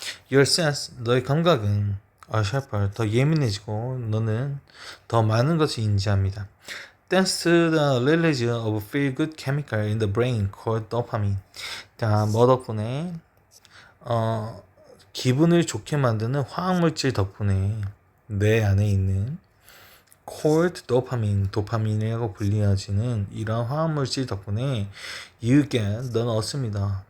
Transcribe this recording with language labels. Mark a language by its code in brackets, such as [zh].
[en] Your sense, [ko] 너의 감각은 [en] are sharper, [ko] 더 예민해지고 너는 더 많은 것을 인지합니다. [en] Thanks to the release of feel-good chemical in the brain called dopamine. [ko] 자, 뭐 덕분에 기분을 좋게 만드는 화학물질 덕분에 뇌 안에 있는 [en] called dopamine, [ko] 도파민이라고 불리어지는 이런 화학물질 덕분에 [en] you get, [ko] 너는 얻습니다.